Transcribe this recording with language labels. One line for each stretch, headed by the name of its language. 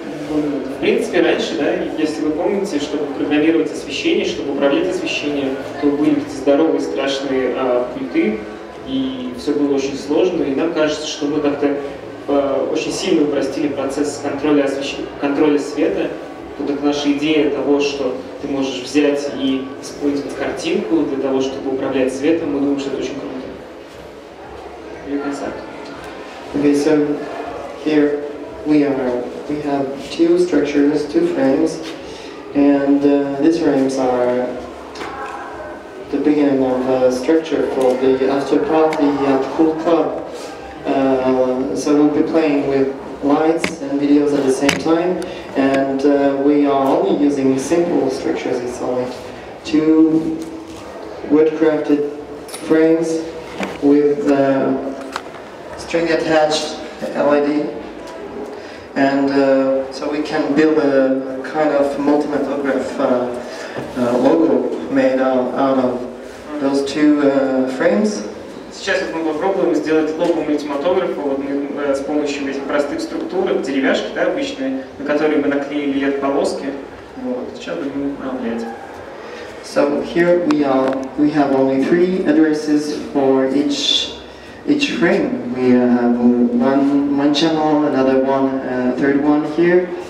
Russian: В принципе, раньше, да, если вы помните, чтобы программировать освещение, чтобы управлять освещением, то были эти здоровые, страшные пульты, и все было очень сложно, и нам кажется, что мы как-то очень сильно упростили процесс контроля света. Вот это наша идея того, что ты можешь взять и использовать картинку для того, чтобы управлять светом, мы думаем, что это очень круто.
English: Okay, so here we have two structures, two frames, and these frames are the beginning of a structure for the after party at Cool Club. So we'll be playing with lights and videos at the same time, and we are only using simple structures. It's only two wood-crafted frames with string attached LED, and so we can build a kind of Multimatograph logo made out of those two frames.
Russian: Сейчас вот мы попробуем сделать лого мультиматографа вот мы, с помощью этих простых структур, деревяшки, да, обычные, на которые мы наклеили LED-полоски. Вот. Сейчас будем управлять.
English: So here we have only 3 addresses for each frame. We have one channel, another one, third one here.